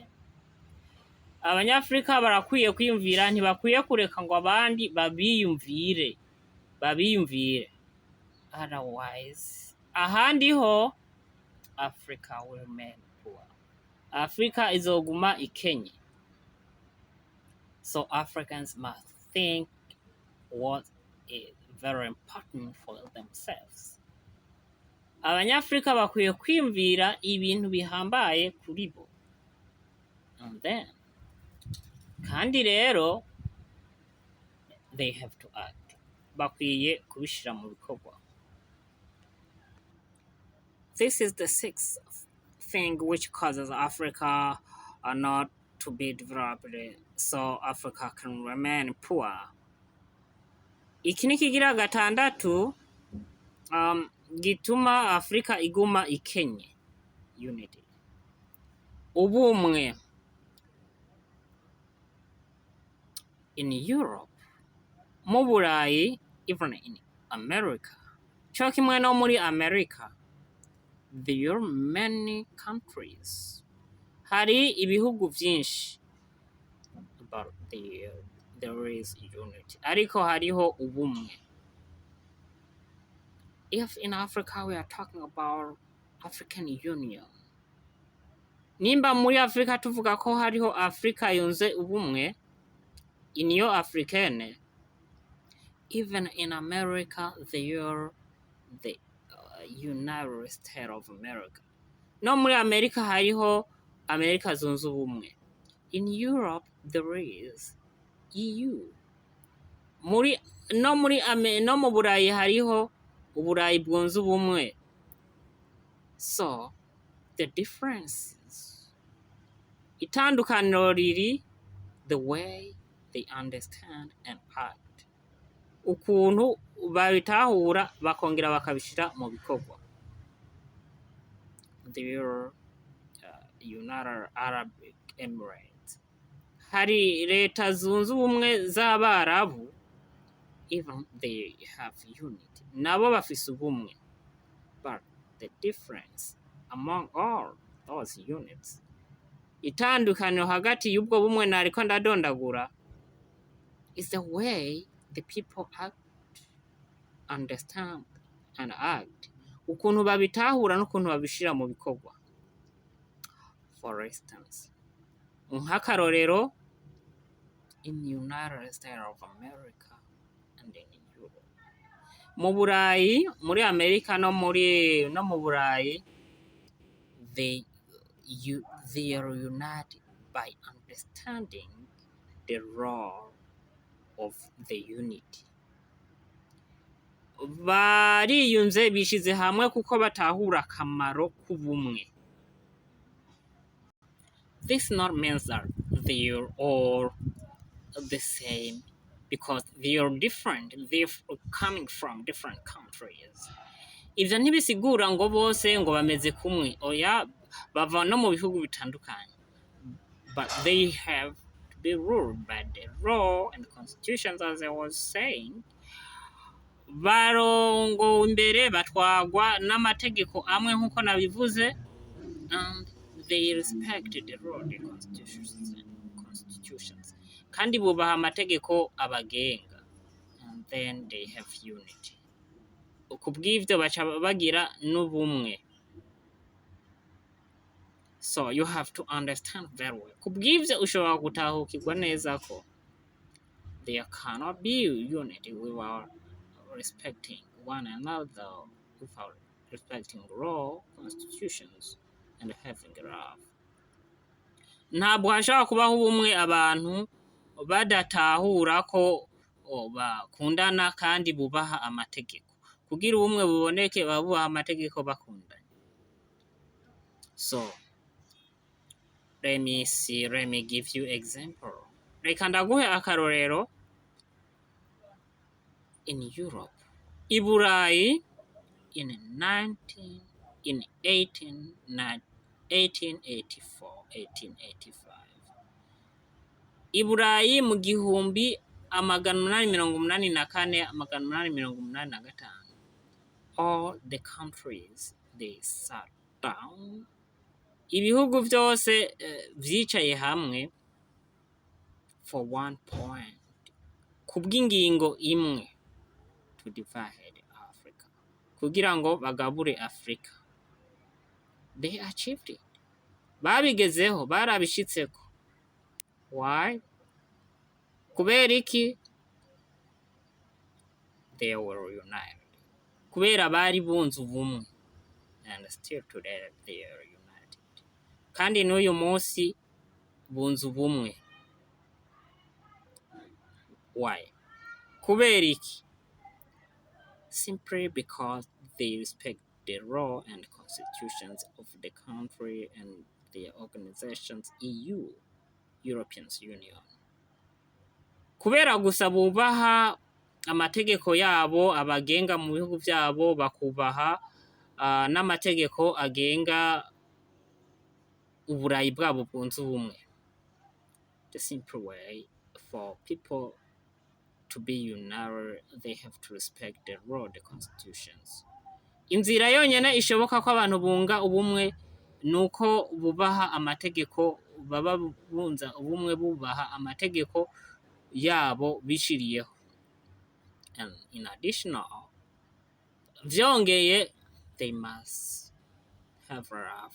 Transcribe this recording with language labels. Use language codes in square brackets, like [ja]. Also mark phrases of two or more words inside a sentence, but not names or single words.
[rn] Abanyafrika barakwiye kwiyumvira ntibakwiye kureka ngo abandi babiyumvire. [en] Otherwise, [rn] ahandi ho [en] Africa will remain poor. [rn] Africa izoguma ikenye. [en] So Africans must think what is very important for themselves. [rn] Abanyafrika bakwiye kwiyumvira ibintu bihambaye kuri bo. [en] And then, [rn] kandi rero, [en] they have to act. [rn] Bakwiye kubishira mu bikorwa. [en] This is the sixth thing which causes Africa not to be developed, so Africa can remain poor. [rn] Iki ni kigira gatandatu gituma Afrika iguma ikenye. [en] Unity. Ubumwe. In Europe, [rn] mu Burayi, [en] even in America, [rn] cyo kimwe no muri America, [en] there are many countries. [rn] Hari ibihugu byinshi. [en] But there is unity. [rn] Ariko hariho ubumwe. [en] If in Africa we are talking about African Union, [rn] nimba muri Afrika tuvuga ko hariho Afrika yunze ubumwe, Union Africaine, [en] even in America there are the United States of America. [rn] No muri America hariho America zunze ubumwe. [en] In Europe there is EU. [rn] No mu Burayi hariho Uburayi bwunze ubumwe. [en] So the differences, [rn] itandukaniro riri [en] the way they understand and act, [rn] ukuntu babitahura bakongera bakabishira mu bikorwa. [en] Their United Arab Emirates, [rn] hari leta zunze ubumwe z'abarabu, [en] even they have unity, [rn] nabo bafise ubumwe, [en] but the difference among all those units, [rn] itandukaniro hagati y'ubwo bumwe nariko ndadondagura, [en] is the way the people act, understand and act, [rn] ukuntu babitahura n'ukuntu babishira mu bikorwa. [en] For instance, nk'akarorero, in the United States of America and in Europe, [rn] mu Burayi, muri Amerika no mu Burayi, [en] they are united by understanding the role of the unity. [rn] Bariyunze bishize hamwe kuko batahura akamaro k'ubumwe. [en] This not means that they are all the same, because they are different, they're coming from different countries. [rn] Ivyo ntibisigura ngo bose ngo bameze kumwe, oya, bava no mu bihugu bitandukanye, [en] but they have to be ruled by the law and constitutions, as I was saying. [rn] Barongo imbere batwagwa n'amategeko amwe nk'uko nabivuze, [en] and they respect the law, the constitutions, [rn] kandi bubaha amategeko abagenga, [en] and then they have unity. [rn] Kubw'ivyo baca bagira n'ubumwe. [en] So you have to understand very well. [rn] Kubw'ivyo ushobora gutahukirwa neza ko [en] there cannot be unity without respecting one another, without respecting law, constitutions, and having love. [rn] Ntabwo hashobora kubaho ubumwe abantu badatahura ko bakundana kandi bubaha amategeko. Kugira ubumwe buboneke babubaha amategeko bakundana. [en] So let me give you example. [rn] Reka ndaguhe akarorero. [en] In Europe, [rn] I Burayi, in 1885, I Burayi mu 1884-1885, [en] all the countries they sat down, [rn] ibihugu vyose vyicaye hamwe [en] for one point, [rn] kubw'ingingo imwe, [en] to divide Africa, [rn] kugira ngo bagabure Africa. [en] They achieved it. [rn] Babigezeho, barabishitseko. Why? Kubera iki? [en] They were united. [rn] Kubera bari bunze ubumwe. [en] And still today they are united. [rn] Kandi n'uyu munsi bunze ubumwe. Why? Kubera iki? [en] Simply because they respect the law and constitutions of the country and the organizations EU, European Union. [rn] Kubera gusa bubaha amategeko yabo abagenga mu bihugu byabo, bakubaha n'amategeko agenga uburayi bwabo bwunze ubumwe. [en] The simple way for people to be united, they have to respect the law, the constitutions. [rn] Inzira yonyene ishoboka ko abantu bunga ubumwe nuko bubaha amategeko, baba bunza ubumwe bubaha amategeko yabo bishiriyeho. [en] And in additional, vyongeye, they must have love.